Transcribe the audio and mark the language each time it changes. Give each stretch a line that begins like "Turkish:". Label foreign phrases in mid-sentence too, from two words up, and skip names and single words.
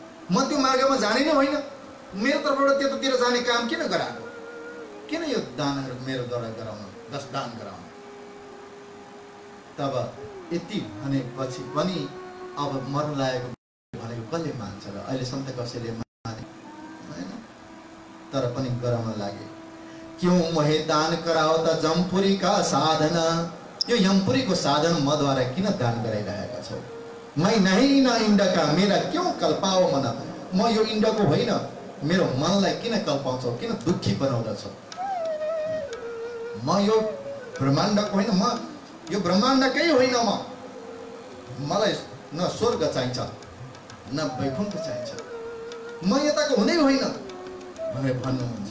Nepali: म त्यो मार्गमा जाने नै होइन, मेरो तर्फबाट त्यतातिर जाने काम किन गराएको, किन यो दानहरू मेरोद्वारा गराउनु, 10 दान गराउनु। तब यति भनेपछि पनि अब मर्न लागेको भनेको कसले मान्छ र अहिलेसम्म त कसैले माने होइन, तर पनि गराउन लागे।
Hindi: क्यों मोहे दान कराओ त जमपुरी का साधन,
Nepali: यो यमपुरीको साधन मद्वारा किन दान गराइरहेका छौ।
Hindi: मै नहीं न इन्डका मेरा क्यों कल्पाओ मन,
Nepali: म यो इन्डको होइन, मेरो मनलाई किन कल्पाउँछौ, किन दुःखी बनाउँदछौ। म यो ब्रह्माण्डको होइन, म यो ब्रह्माण्डकै होइन, मलाई न स्वर्ग चाहिन्छ न वैकुण्ठ चाहिन्छ, म यताको हुनै होइन भनेर भन्नुहुन्छ।